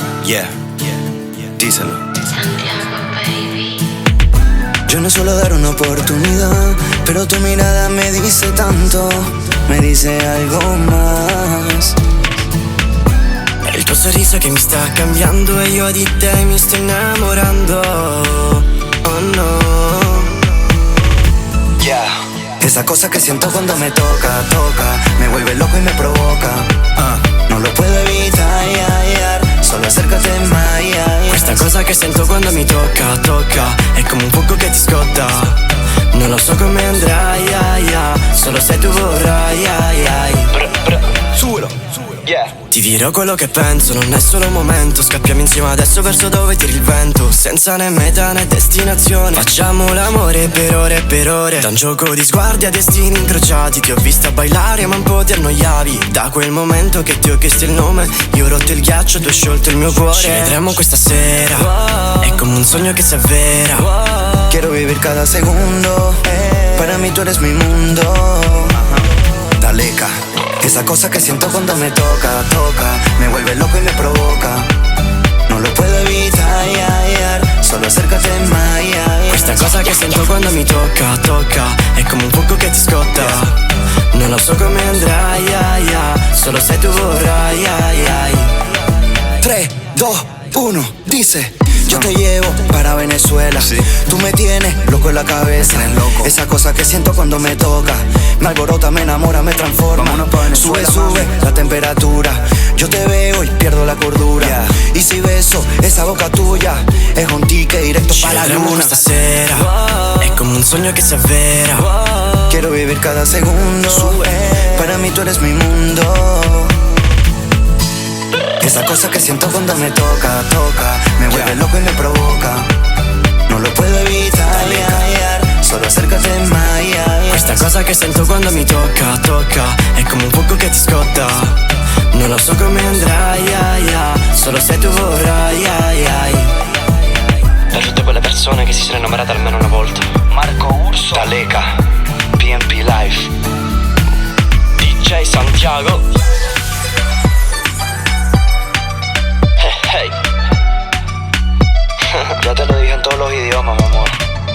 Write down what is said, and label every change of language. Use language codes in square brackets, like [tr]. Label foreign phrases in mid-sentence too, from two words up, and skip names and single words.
[es] Yeah, díselo. [en] Santiago, baby. [es] Yo no suelo dar una oportunidad, pero tu mirada me dice tanto, me dice algo más. [it] Il tuo sorriso che mi sta cambiando e io di te mi sto innamorando. [en] Oh no. Yeah. [es] Esa cosa que siento cuando me toca, me vuelve loco y me provoca. No lo puedo evitar, solo acércate más. [it] Questa cosa che sento quando mi tocca, è come un fuoco che ti scotta. Non lo so come andrai, solo se tu vorrai. [es] Subilo. Yeah. [it] Ti dirò quello che penso, non è solo un momento. Scappiamo insieme adesso verso dove tiri il vento, senza né meta né destinazione. Facciamo l'amore per ore. Da un gioco di sguardi a destini incrociati. Ti ho vista [es] bailare [it] ma un po' ti annoiavi. Da quel momento che ti ho chiesto il nome, io ho rotto il ghiaccio, tu hai sciolto il mio cuore. Ci vedremo questa sera, è come un sogno che si avvera. [es] Quiero vivir cada segundo, para mí tú eres mi mundo. Taleca, esa cosa que siento cuando me toca, me vuelve loco y me provoca. No lo puedo evitar, solo acércate más. [it] Questa cosa che sento quando mi tocca, è come un fuoco che ti scotta. Non lo so come andrai, solo se tu vorrai. [es] 3, 2, 1, dice. Yo te llevo para Venezuela. Sí. Tú me tienes loco en la cabeza. Me tienes loco. Esa cosa que siento cuando me toca, me alborota, me enamora, me transforma. Vámonos pa' Venezuela, Sube mami. la temperatura. Yo te veo y pierdo la cordura. [en] Yeah. [es] Y si beso esa boca tuya, es un ticket directo [it] Ci [es] para la [it] vedremo [es] luna. [it] questa sera, è come un sogno che si avvera. [es] Quiero vivir cada segundo. Para mí tú eres mi mundo. Esa cosa que siento cuando me toca, me vuelve loco y me provoca. No lo puedo evitar, solo acércate más. [it] Questa cosa che sento quando mi tocca, è come un fuoco che ti scotta. Non lo so come andrai, solo se tu vorrai. Per tutte quelle persone che si sono innamorate almeno una volta. Marco Urso. Taleca, PNP Live, DJ Santiago. [es] Ya te lo dije en todos los idiomas, mi amor.